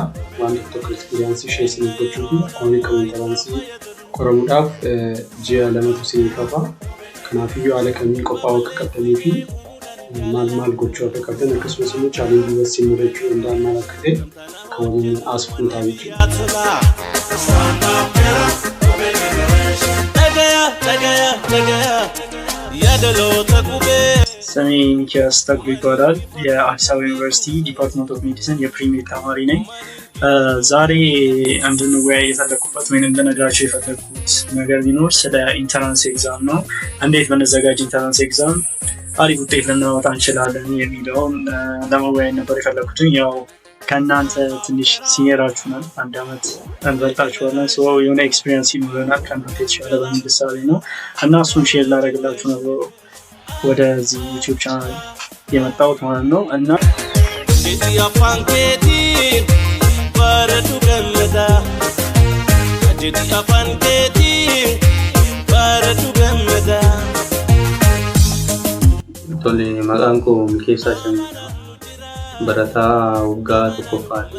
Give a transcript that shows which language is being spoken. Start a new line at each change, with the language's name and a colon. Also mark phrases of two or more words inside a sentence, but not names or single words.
Oromo: Waan tokko ekspiriyaansii ishee isin gochuu fi akkamiin kan intaraansii qoramuudhaaf ji'a 2tu isin qaba. Kanaafiyyuu haala kamiin qophaa'uu akka qabdanii fi maal gochuu akka qabdan akkasumas immoo chaalenjii wasiin mudachuu danda'an maal akka ta'e kan waliin haasofnu ta'a jechuudha.
Amharic: ስሜ ሚኪያስ ተክሉ ይባላል። የአዲስ አበባ ዩኒቨርሲቲ
English: department of medicine
Amharic: የፕሪሚየር ተማሪ ነኝ። ዛሬ እንድንወያይ የፈለኩበት ወይም እንድነግራችሁ የፈለኩት ነገር ቢኖር ስለ
English: entrance exam
Amharic: ነው። እንዴት ብንዘጋጅ
English: entrance exam
Amharic: አሪፍ ውጤት ልናወጣ እንችላለን የሚለውን ለመወያየት ነበር የፈለኩት። ያው ከእናንተ ትንሽ ሲኒየራችሁ ነን፣ 1 ዓመት እንበልጣችኋለን። ሰው የሆነ ኤክስፒሪየንስ ይኖረናል ከእናንተ የተሻለ በሚል እሳቤ ነው እና እሱን ሼር ላደርግላችሁ ነው ወደዚህ ዩቲዩብ ቻናል የመጣሁት ማለት ነው። እና
Oromo: Tole maqaan koo Milkeessaa Shammiidha. Barataa waggaa tokkoffaati.